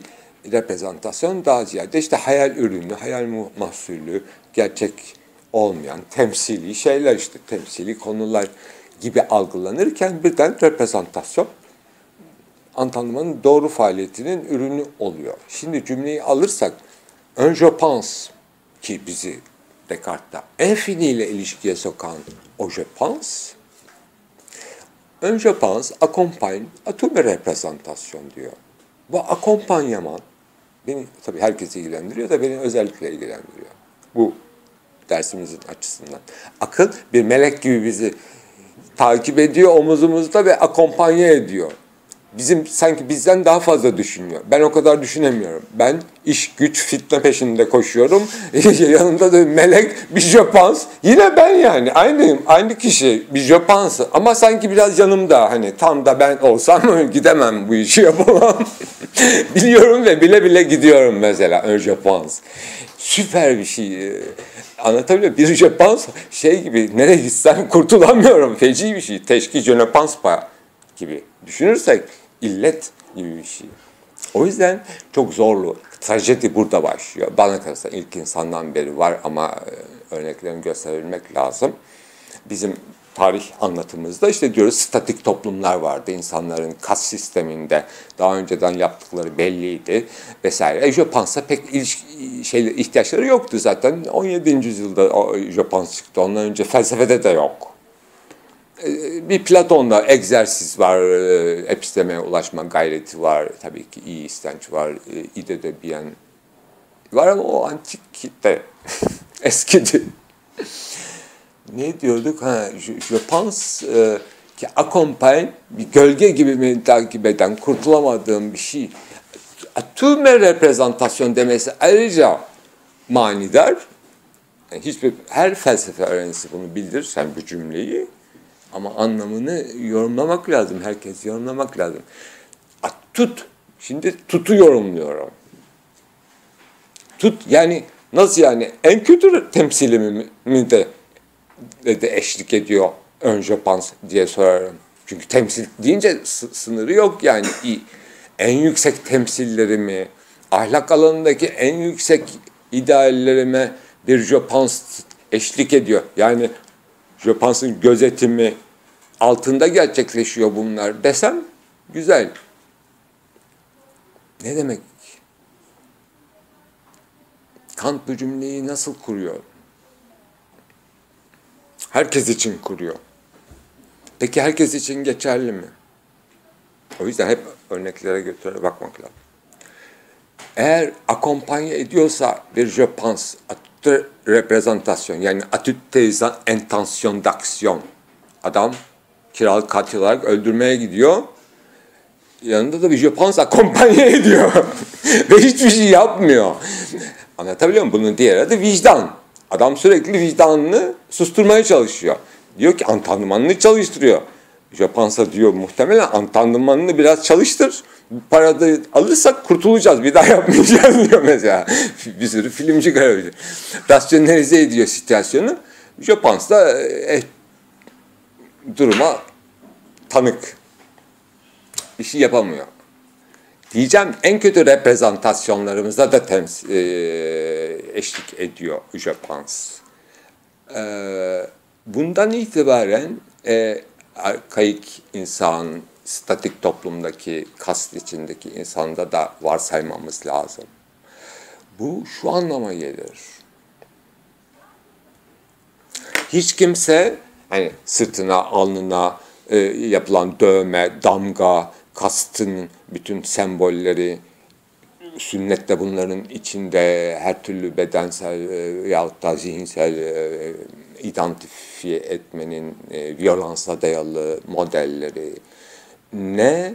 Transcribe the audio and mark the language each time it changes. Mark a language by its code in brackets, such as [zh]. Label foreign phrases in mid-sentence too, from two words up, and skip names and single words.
[tr] Reprezentasyon daha ziyade işte hayal ürünü, hayal mahsulü, gerçek olmayan temsili şeyler, işte temsili konular gibi algılanırken birden reprezentasyon entendrement'ın doğru faaliyetinin ürünü oluyor. Şimdi cümleyi alırsak [fr] un je pense [tr] ki bizi Descartes'ta infini ile ilişkiye sokan o [fr] je pense, un je pense accompagne à toute mes [tr] reprezentasyon diyor. Bu akompanyaman beni tabii herkesi ilgilendiriyor da beni özellikle ilgilendiriyor. Bu dersimizin açısından. Akıl bir melek gibi bizi takip ediyor omuzumuzda ve akompanya ediyor. Sanki bizden daha fazla düşünüyor. Ben o kadar düşünemiyorum. Ben iş, güç, fitne peşinde koşuyorum. Yanımda da melek, bir [fr] je pense. [tr] Yine ben yani. Aynı kişi. Bir [fr] je pense. [tr] Ama sanki biraz yanımda. Hani tam da ben olsam gidemem bu işi yapamam. Biliyorum ve bile bile gidiyorum mesela. [fr] Un je pense. [tr] Süper bir şey. Anlatabiliyor muyum? Bir [fr] je pense [tr] şey gibi. Nereye gitsem kurtulamıyorum. Feci bir şey. Teşki [fr] je ne pense pas [tr] gibi düşünürsek illet gibi bir şey. O yüzden çok zorlu. Trajedi burada başlıyor. Bana kalırsa ilk insandan beri var ama örneklerini gösterebilmek lazım. Bizim tarih anlatımızda işte diyoruz statik toplumlar vardı. İnsanların kas sisteminde daha önceden yaptıkları belliydi vesaire. [fr] Je pense'a [tr] pek ihtiyaçları yoktu zaten. 17. yüzyılda [fr] je pense [tr] çıktı. Ondan önce felsefede de yok. Bir Platon'da egzersiz var, epistemeye ulaşma gayreti var, tabii ki iyi istenç var, ide [fr] de bien [tr] var ama o antikte eskidi. Ne diyorduk? [fr] Je pense [tr] ki accompagne, bir gölge gibi beni takip eden, kurtulamadığım bir şey. Tüm reprezentasyon demesi ayrıca manidar. Yani her felsefe öğrencisi bunu bilir, sen bu cümleyi. Ama anlamını yorumlamak lazım. Herkes yorumlamak lazım. Tut. Şimdi tutu yorumluyorum. Tut yani nasıl yani? En kötü temsilimi de eşlik ediyor [fr] un je pense [tr] diye sorarım. Çünkü temsil deyince sınırı yok yani. En yüksek temsillerimi, ahlak alanındaki en yüksek ideallerime bir [fr] je pense [tr] eşlik ediyor. Yani [fr] je pense'ın [tr] gözetimi altında gerçekleşiyor bunlar desem güzel. Ne demek? Kant bu cümleyi nasıl kuruyor? Herkes için kuruyor. Peki herkes için geçerli mi? O yüzden hep örneklere götürerek bakmak lazım. Eğer akompanye ediyorsa bir [fr] je pense, [tr] reprezentasyon yani atüt [fr] intention d'action. [tr] Adam kiralık katil olarak öldürmeye gidiyor. Yanında da bir [fr] je pense [tr] akompanye ediyor. Ve hiçbir şey yapmıyor. Anlatabiliyor muyum? Bunun diğer adı vicdan. Adam sürekli vicdanını susturmaya çalışıyor. Diyor ki entendrement'ını çalıştırıyor. [fr] Je pense'a [tr] diyor muhtemelen entendrement'ını biraz çalıştır. Para da alırsak kurtulacağız. Bir daha yapmayacağız diyor mesela. Bir sürü filmci görebilir. Rasyonalize ediyor situasyonu. [fr] Je pense [tr] da duruma tanık. Bir şey yapamıyor. Diyeceğim en kötü reprezentasyonlarımızda da eşlik ediyor [fr] je pense. [tr] Bundan itibaren arkaik insan, statik toplumdaki, kast içindeki insanda da varsaymamız lazım. Bu şu anlama gelir. Hiç kimse hani sırtına, alnına yapılan dövme, damga, kastın bütün sembolleri, Sünnet de bunların içinde, her türlü bedensel yahut da zihinsel identifiye etmenin viyolansa dayalı modelleri ne?